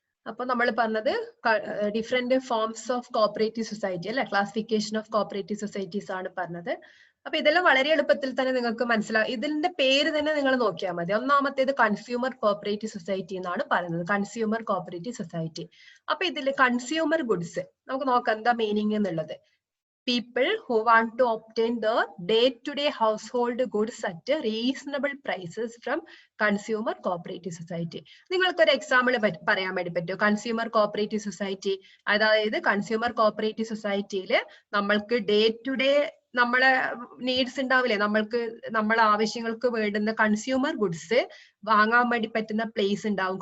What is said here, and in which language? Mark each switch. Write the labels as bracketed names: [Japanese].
[Malayalam] അപ്പൊ നമ്മൾ പറഞ്ഞത് [English] different forms of cooperative society [Malayalam] അല്ലെ, [English] classification of cooperative societies [Malayalam] ആണ് പറഞ്ഞത്. അപ്പൊ ഇതെല്ലാം വളരെ എളുപ്പത്തിൽ തന്നെ നിങ്ങൾക്ക് മനസ്സിലാവും. ഇതിന്റെ പേര് തന്നെ നിങ്ങൾ നോക്കിയാൽ മതി. ഒന്നാമത്തേത് കൺസ്യൂമർ കോപ്പറേറ്റീവ് സൊസൈറ്റി എന്നാണ് പറയുന്നത്. Consumer cooperative society. അപ്പൊ ഇതിൽ കൺസ്യൂമർ ഗുഡ്സ് നമുക്ക് നോക്കാം എന്താ മീനിങ് എന്നുള്ളത്. [English] People who want to obtain the day-to-day household goods at reasonable prices from consumer cooperative society. [Malayalam] നിങ്ങൾക്ക് ഒരു എക്സാമ്പിൾ പറയാൻ വേണ്ടി പറ്റുമോ? കൺസ്യൂമർ കോപ്പറേറ്റീവ് സൊസൈറ്റി, അതായത് കൺസ്യൂമർ കോപ്പറേറ്റീവ് സൊസൈറ്റിയിൽ നമ്മൾക്ക് ഡേ ടു ഡേ നമ്മളെ നീഡ്സ് ഉണ്ടാവില്ലേ, നമ്മൾക്ക് നമ്മളെ ആവശ്യങ്ങൾക്ക് വേണ്ടുന്ന കൺസ്യൂമർ ഗുഡ്സ് വാങ്ങാൻ വേണ്ടി പറ്റുന്ന പ്ലേസ് ഉണ്ടാവും.